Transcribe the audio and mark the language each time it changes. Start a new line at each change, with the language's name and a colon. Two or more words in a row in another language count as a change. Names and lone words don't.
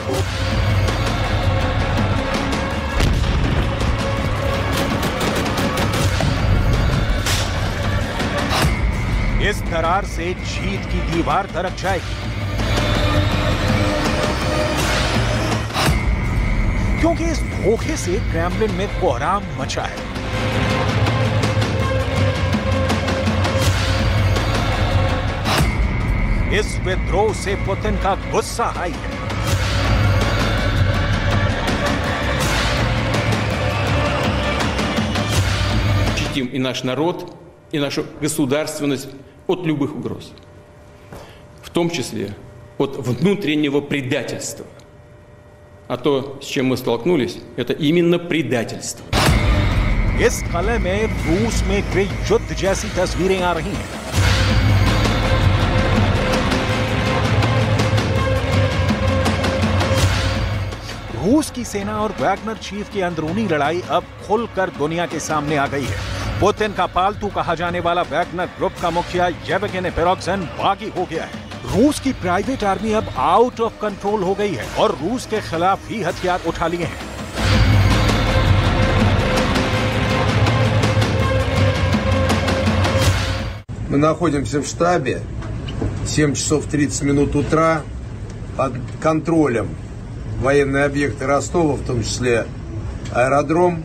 Hindi: इस दरार से जीत की दीवार दरक जाएगी, क्योंकि इस धोखे से क्रेमलिन में कोहराम मचा है। इस विद्रोह से पुतिन का गुस्सा हाई है।
Russian: Защитим и наш народ, и нашу государственность от любых угроз, в том числе от внутреннего предательства. А то, с чем мы столкнулись, это именно предательство.
Hindi: इस कलह में रूस में गृह युद्ध जैसी तस्वीरें आ रही हैं। रूस की सेना और वैगनर चीफ की अंदरूनी लड़ाई अब खुलकर दुनिया के सामने आ गई है। पुतिन का पालतू कहा जाने वाला वैगनर ग्रुप का मुखिया येवगेनी प्रिगोजिन बागी हो गया है। रूस की
English: private army
Hindi: अब
English: out of control
Hindi: हो गई है और रूस के खिलाफ ही हथियार उठा लिए हैं।
Russian: Мы находимся в штабе, 7 часов 30 минут утра, под контролем военные объекты Ростова, в том числе аэродром.